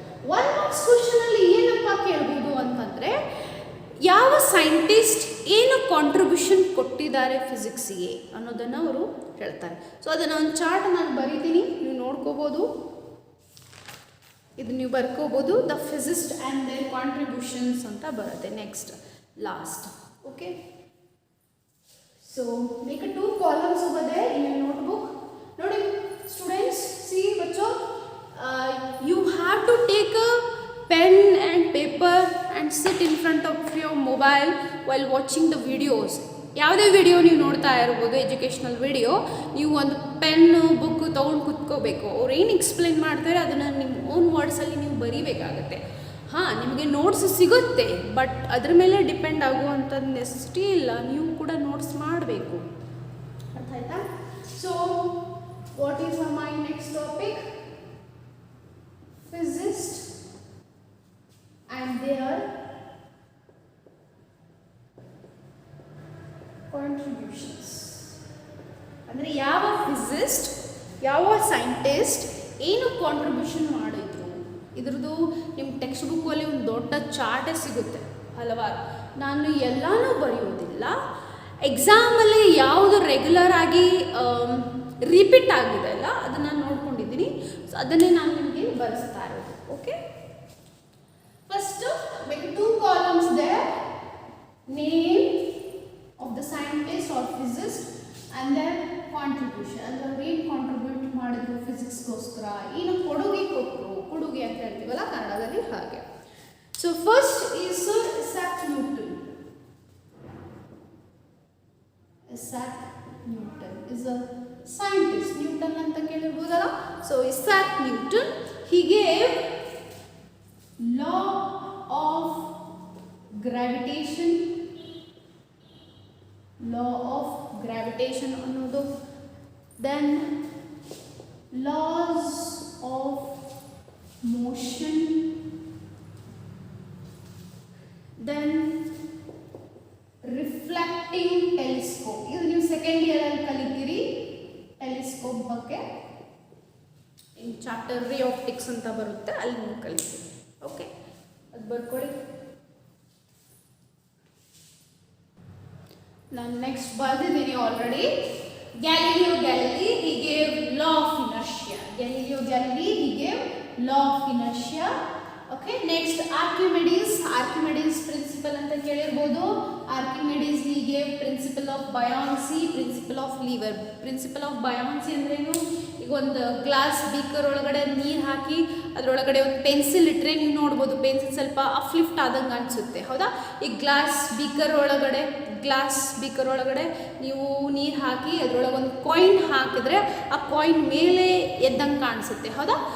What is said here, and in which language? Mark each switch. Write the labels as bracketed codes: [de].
[kn] 1 marks ಕ್ವಶನಲ್ಲಿ ಏನಪ್ಪ ಕೇಳ್ಬೋದು ಅಂತಂದರೆ, ಯಾವ ಸೈಂಟಿಸ್ಟ್ ಏನು ಕಾಂಟ್ರಿಬ್ಯೂಷನ್ ಕೊಟ್ಟಿದ್ದಾರೆ ಫಿಸಿಕ್ಸಿಗೆ ಅನ್ನೋದನ್ನು ಅವರು ಹೇಳ್ತಾರೆ. ಸೊ ಅದನ್ನು ಒಂದು ಚಾರ್ಟ್ ನಾನು ಬರೀತೀನಿ, ನೀವು ನೋಡ್ಕೋಬೋದು, ಇದು ನೀವು ಬರ್ಕೋಬೋದು. [en] the physicist and their contributions [kn] ಅಂತ ಬರುತ್ತೆ [en] Next last. Okay, so make 2 columns over there in your notebook. [kn] ನೋಡಿ students, [hi] C ಬಚ್ಚೋ, [en] you have to take a pen and paper and sit in front of your mobile while watching the videos. [kn] ಯಾವುದೇ video ನೀವು ನೋಡ್ತಾ ಇರ್ಬೋದು, educational video, ನೀವು ಒಂದು pen book ತೊಗೊಂಡು ಕುತ್ಕೋಬೇಕು. ಅವ್ರು ಏನು ಎಕ್ಸ್ಪ್ಲೈನ್ ಮಾಡ್ತಾರೆ ಅದನ್ನು ನಿಮ್ಮ ಓನ್ ವರ್ಡ್ಸಲ್ಲಿ ನೀವು ಬರೀಬೇಕಾಗತ್ತೆ. ಹಾಂ, ನಿಮಗೆ ನೋಟ್ಸ್ ಸಿಗುತ್ತೆ, ಬಟ್ ಅದ್ರ ಮೇಲೆ ಡಿಪೆಂಡ್ ಆಗುವಂಥ ನೆಸೆಸಿಟಿ ಇಲ್ಲ, ನೀವು ಕೂಡ ನೋಟ್ಸ್ ಮಾಡಬೇಕು. ಅರ್ಥ ಆಯ್ತಾ? [en] So what is my next topic? Physicist and their contributions. [kn] ಅಂದರೆ ಯಾವ ಫಿಸಿಸ್ಟ್, ಯಾವ ಸೈಂಟಿಸ್ಟ್ ಏನು ಕಾಂಟ್ರಿಬ್ಯೂಷನ್ ಮಾಡಿದ್ರು, ಇದ್ರದ್ದು ನಿಮ್ಮ ಟೆಕ್ಸ್ಟ್ ಬುಕ್ಕಲ್ಲಿ ಒಂದು ದೊಡ್ಡ ಚಾರ್ಟೇ ಸಿಗುತ್ತೆ ಹಲವಾರು. ನಾನು ಎಲ್ಲನೂ ಬರೆಯೋದಿಲ್ಲ, ಎಕ್ಸಾಮಲ್ಲಿ ಯಾವುದು ರೆಗ್ಯುಲರ್ ಆಗಿ ರಿಪೀಟ್ ಆಗಿದೆ ಅಲ್ಲ ಅದನ್ನು ನೋಡ್ಕೊಂಡಿದ್ದೀನಿ. ಸೊ ಅದನ್ನೇ ನಾನು ನಿಮಗೆ ಬರೆಸ್ತಾ ಇರೋದು. [en] Okay, first make 2 columns there, name of the scientist or physicist and then contribution. [kn] ಅಂದ್ರೆ ಏನು ಕಾಂಟ್ರಿಬ್ಯೂಟ್ ಮಾಡಿದ್ರು ಫಿಸಿಕ್ಸ್ಗೋಸ್ಕರ, ಏನು ಕೊಡುಗೆ ಕೊಟ್ಟರು, ಕೊಡುಗೆ ಅಂತ ಹೇಳ್ತೀವಲ್ಲ ಕನ್ನಡದಲ್ಲಿ ಹಾಗೆ. [en] So first is Isaac Newton. Isaac Newton is a scientist. [kn] Newton ಅಂತ ಕೇಳಿರ್ಬೋದಲ್ಲ. [en] so Isaac Newton, he gave law of gravitation, law of gravitation [kn] ಅನ್ನೋದು, [en] then laws of motion, then reflecting telescope. [kn] ಇದು ನೀವು ಸೆಕೆಂಡ್ ಇಯರಲ್ಲಿ ಕಲಿತೀರಿ ಟೆಲಿಸ್ಕೋಪ್ ಬಗ್ಗೆ, [en] in chapter [kn] ರೇ optics ಅಂತ ಬರುತ್ತೆ, ಅಲ್ಲಿ ನೀವು ಕಲಿತೀರಿ. ಓಕೆ, ಅದು ಬರ್ಕೊಳ್ಳಿ. ನಾನು next ಬರ್ದಿದ್ದೀನಿ already. [en] Galileo Galilei, he gave law of inertia. Galileo Galilei, he gave law of inertia. Okay, next Archimedes. Archimedes principle [kn] anta kelirbodu. [en] Archimedes, he gave principle of buoyancy, principle of lever. Principle of buoyancy [kn] ಅಂದ್ರೆ ಏನು? ಈಗ ಒಂದು glass beaker ಒಳಗಡೆ ನೀರು ಹಾಕಿ ಅದರೊಳಗಡೆ ಒಂದು pencil ಇಟ್ಟರೆ ನೀವು ನೋಡ್ಬೋದು ಪೆನ್ಸಿಲ್ ಸ್ವಲ್ಪ ಅಪ್ಲಿಫ್ಟ್ ಆದಂಗೆ ಅನಿಸುತ್ತೆ, ಹೌದಾ? ಈ ಗ್ಲಾಸ್ ಬೀಕರ್ ಒಳಗಡೆ ನೀವು ನೀರು ಹಾಕಿ ಅದರೊಳಗೆ ಒಂದು ಕಾಯಿನ್ ಹಾಕಿದ್ರೆ ಆ ಕಾಯಿನ್ ಮೇಲೆ ಎದ್ದಂಗೆ ಕಾಣಿಸುತ್ತೆ, ಹೌದಾ?